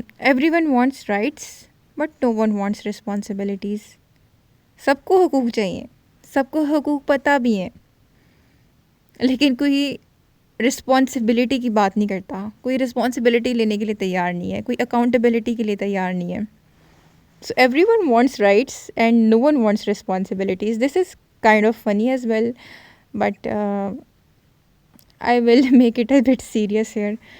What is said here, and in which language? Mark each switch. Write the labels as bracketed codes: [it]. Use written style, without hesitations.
[en] Everyone wants rights, but no one wants responsibilities. [ur] سب کو حقوق چاہیے, سب کو حقوق پتہ بھی ہیں, لیکن کوئی رسپانسبلٹی کی بات نہیں کرتا, کوئی رسپانسبلٹی لینے کے لیے تیار نہیں ہے, کوئی اکاؤنٹیبلٹی کے لیے تیار نہیں ہے. [en] So everyone wants rights and no one wants responsibilities. This is kind of funny as well, but I will make it a bit serious here.